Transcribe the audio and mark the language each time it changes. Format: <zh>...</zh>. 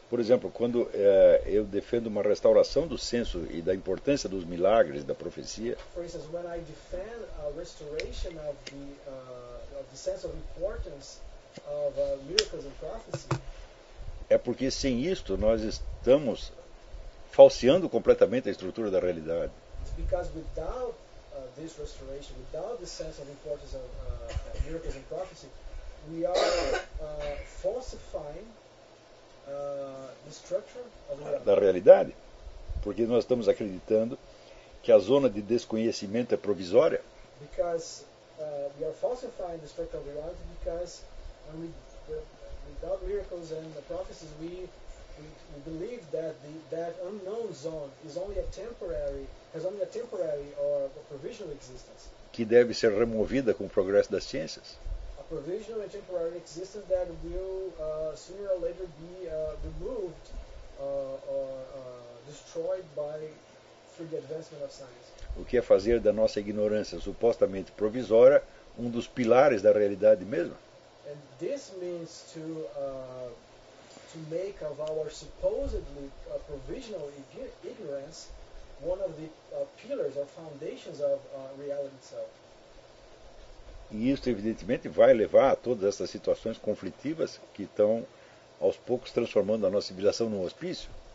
<pt>Por exemplo, quando eu defendo uma restauração do censo e da importância dos milagres, da profecia.</pt> <en>For instance, when I defend a restoration of the sense of importance of miracles and prophecy.</en> <pt>É porque sem isto nós estamos falseando completamente a estrutura da realidade.</pt> <en>It's because without this restoration, without the sense of importance of miracles and prophecy, we are falsifying the structure of</en> <pt>da realidade, porque nós estamos acreditando que a zona de desconhecimento é provisória.</pt> <en>Because we are falsifying the structure of reality because when we without miracles and the prophecies we we believe that that unknown zone is only a temporary, has only a temporary or a provisional existence.</en> <pt>Que deve ser removida com o progresso das ciências.</pt> <en>A provisional and temporary existence that will sooner or later be removed or destroyed by through the advancement of science.</en> <pt>O que é fazer da nossa ignorância supostamente provisória um dos pilares da realidade mesmo?</pt> <en>And this means to to make of our supposedly provisional ignorance one of the pillars or foundations of reality itself.</en> <pt>E isso evidentemente vai levar a todas essas situações conflitivas que estão aos poucos transformando a nossa civilização num hospício.</pt>